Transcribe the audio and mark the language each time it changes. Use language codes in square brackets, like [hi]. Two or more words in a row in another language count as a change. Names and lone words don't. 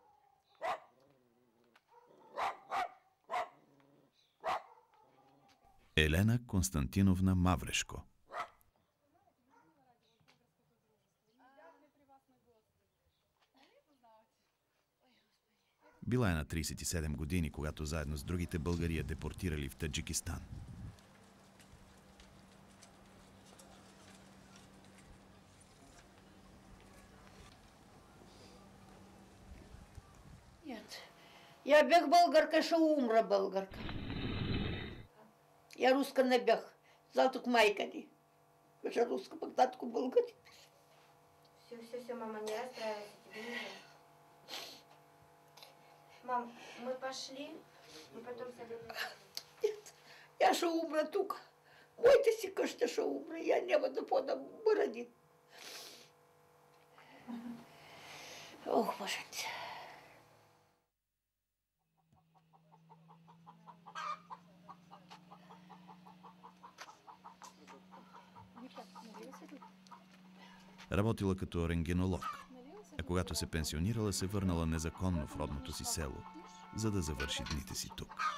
[bg] Елена Константиновна Маврешко. Била е на 37 години, когато заедно с другите българи я депортирали в Таджикистан. [ru] Нет. [bg] Я бях българка, ще умра българка. Я руска не бях. Затук майка ни. Беше руска, пък татко българи. [ru] Все, мама, не расстраивайся, тебе не жаль. Мам, мы пошли, мы потом с тобой... [bg] Нет, я ще умра тук. Моите си къща ще умра. Я няма да подам бърани. Ох, Боженце. Работила като рентгенолог, а когато се пенсионирала, се върнала незаконно в родното си село, за да завърши дните си тук.